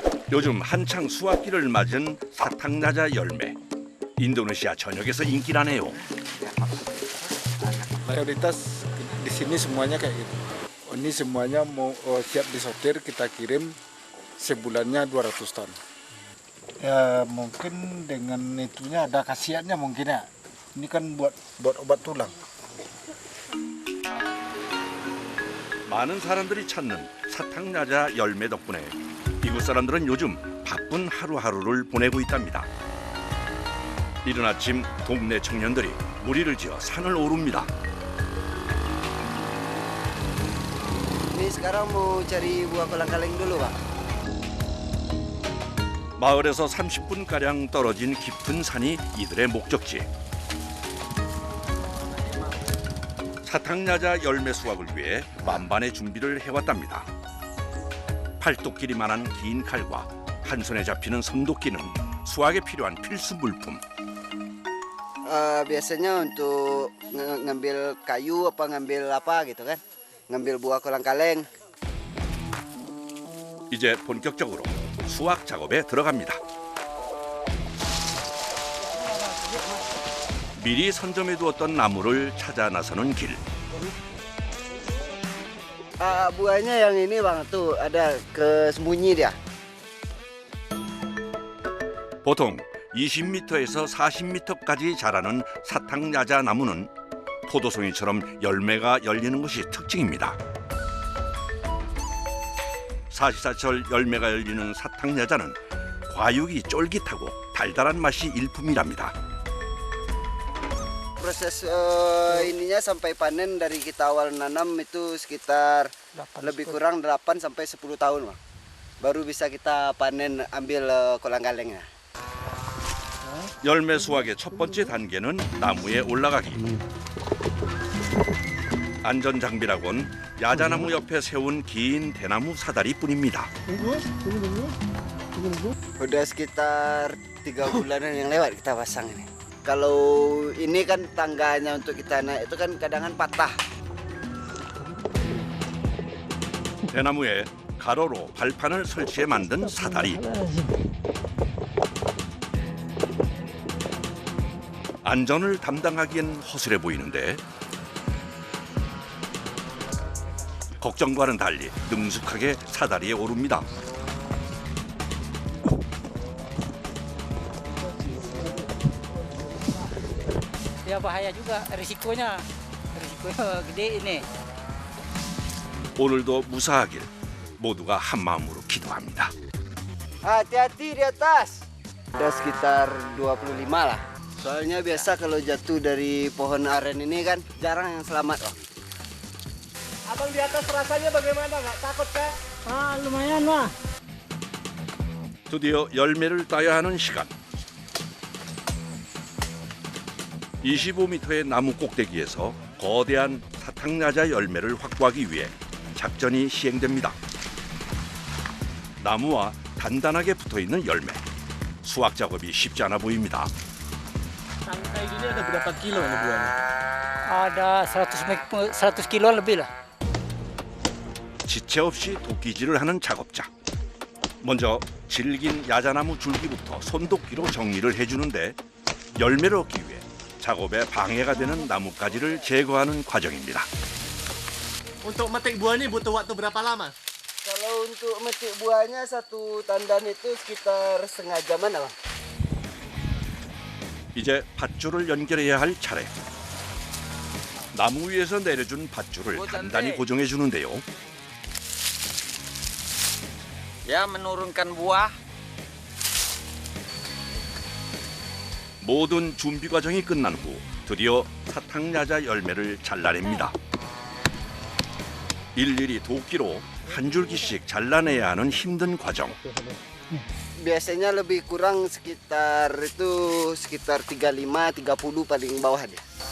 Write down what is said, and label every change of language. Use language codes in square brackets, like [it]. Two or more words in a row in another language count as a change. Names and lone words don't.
[ko] 요즘 한창 수확기를 맞은 사탕야자 열매. 인도네시아 전역에서 인기라네요. [id] Mayoritas di sini semuanya kayak gitu. Ini semuanya mau siap disortir, kita kirim sebulannya 200 ton. Ya mungkin dengan itunya ada khasiatnya mungkin ya. Ini kan buat obat tulang. [ko] 많은 사람들이 찾는 사탕야자 열매 덕분에 이곳 사람들은 요즘 바쁜 하루하루를 보내고 있답니다. 이른 아침 동네 청년들이 무리를 지어 산을 오릅니다. [id] Ini sekarang mau cari buah kolang-kaling dulu, Pak. [ko] 마을에서 30분가량 떨어진 깊은 산이 이들의 목적지. 사탕야자 열매 수확을 위해 만반의 준비를 해왔답니다. 팔뚝길이만한 긴 칼과 한 손에 잡히는 손도끼는 수확에 필요한 필수 물품. [id] Biasanya untuk ngambil kayu apa ngambil apa gitu kan. Ngambil buah kolang-kaleng. [ko] 이제 본격적으로 수확 작업에 들어갑니다. 미리 선점해 두었던 나무를 찾아 나서는 길. [id] Buahnya yang ini Bang, tuh ada kesembunyi dia. [ko] 보통 20m에서 40m까지 자라는 사탕야자 나무는 포도송이처럼 열매가 열리는 것이 특징입니다. 사시사철 열매가 열리는 사탕야자는 과육이 쫄깃하고 달달한 맛이 일품이랍니다. [id] Proses ininya sampai panen dari kita awal nanam itu sekitar lebih kurang 8 sampai 10 tahun, Bang. Baru bisa kita panen ambil kolang-kalengnya. [ko] 열매 수확의 첫 번째 단계는 나무에 올라가기. 안전 장비라곤 야자나무 옆에 세운 긴 대나무 사다리뿐입니다. [id] Udah sekitar 3 bulanan yang lewat kita pasang ini. Kalau ini kan tangganya untuk kita naik itu kan kadang patah. [ko] 대나무에 가로로 발판을 설치해 만든 사다리. 안전을 담당하기엔 허술해 보이는데 걱정과는 달리 능숙하게 사다리에 오릅니다. [id] Ya bahaya juga risikonya gede ini. [ko] 오늘도 무사하길 모두가 한마음으로 기도합니다. [id] Hati-hati di atas. Udah sekitar 25 lah. Soalnya biasa kalau jatuh dari pohon aren ini kan jarang yang selamat, Bang. Abang di atas rasanya bagaimana? Nggak takut kah? Lumayan lah. [ko] 드디어 열매를 따야 하는 시간. 25m의 나무 꼭대기에서 거대한 사탕야자 열매를 확보하기 위해 작전이 시행됩니다. 나무와 단단하게 붙어있는 열매. 수확 작업이 쉽지 않아 보입니다. [id] Tangkai gini ada berapa kilo ini buahnya? Ada 100 kilo lebih lah. [ko] 지체 없이 도끼질을 하는 작업자. 먼저 질긴 야자나무 줄기부터 손도끼로 정리를 해주는데 열매를 얻기 위해 작업에 방해가 되는 나뭇가지를 제거하는 과정입니다. [id] Untuk metik buah ini butuh waktu berapa lama? Kalau untuk metik buahnya satu tandan itu sekitar setengah jaman, Bang. [ko] 이제 밧줄을 연결해야 할 차례. 나무 위에서 내려준 밧줄을 단단히 고정해 주는데요. [id] Ya menurunkan buah. [ko] 모든 준비 과정이 끝난 후 드디어 사탕야자 열매를 잘라냅니다. 일일이 도끼로 한 줄기씩 잘라내야 하는 힘든 과정. [id] Biasanya lebih kurang sekitar 35, 30 paling bawah dia.